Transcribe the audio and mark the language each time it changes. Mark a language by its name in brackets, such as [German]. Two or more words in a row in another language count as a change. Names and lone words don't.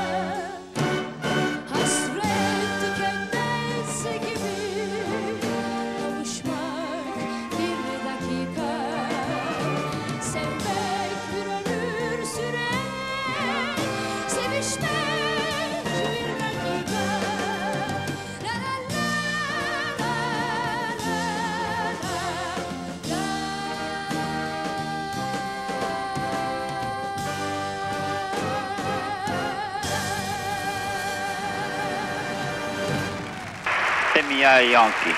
[Turkish] Hasret tükenmez gibi kavuşmak bir dakika, sevmek bir ömür sürer, sevişmek bir dakika. La la la la la [French] C'est Mia et Yankee.